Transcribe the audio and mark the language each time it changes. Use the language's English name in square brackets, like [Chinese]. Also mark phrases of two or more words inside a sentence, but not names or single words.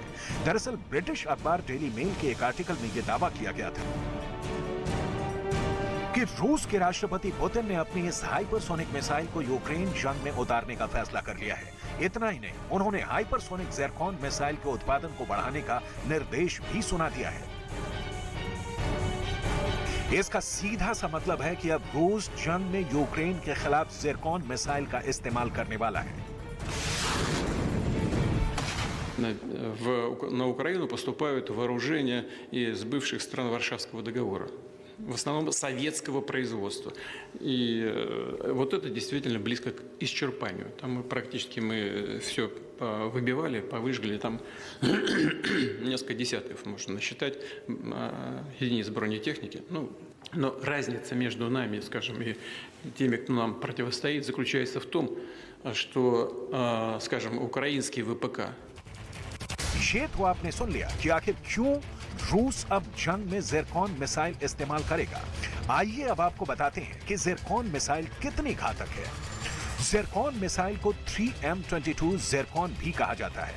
[Hindi] दरअसल ब्रिटिश अखबार डेली मेल के एक आर्टिकल में यह दावा किया गया था कि रूस के राष्ट्रपति पुतिन ने अपनी इस हाइपरसोनिक मिसाइल को यूक्रेन जंग में उतारने का फैसला कर लिया है। इतना ही नहीं, उन्होंने हाइपरसोनिक ज़िरकॉन मिसाइल के उत्पादन को बढ़ाने का निर्देश भी सुना दिया है। इसका सीधा सा मतलब है कि अब रूस जंग में यूक्रेन के खिलाफ ज़िरकॉन मिसाइल का इस्तेमाल करने वाला है। [Russian] На Украину поступают вооружения из бывших стран Варшавского договора, в основном советского производства. И вот это действительно близко к исчерпанию. Там практически мы все выбивали, повыжгли, там несколько десятков можно насчитать единиц бронетехники. Но разница между нами, скажем, и теми, кто нам противостоит, заключается в том, что, скажем, украинский ВПК. [Hindi] ये तो आपने सुन लिया कि आखिर क्यों रूस अब जंग में ज़िरकॉन मिसाइल इस्तेमाल करेगा। आइए अब आपको बताते हैं कि ज़िरकॉन मिसाइल कितनी घातक है। ज़िरकॉन मिसाइल को 3M22 ज़िरकॉन भी कहा जाता है।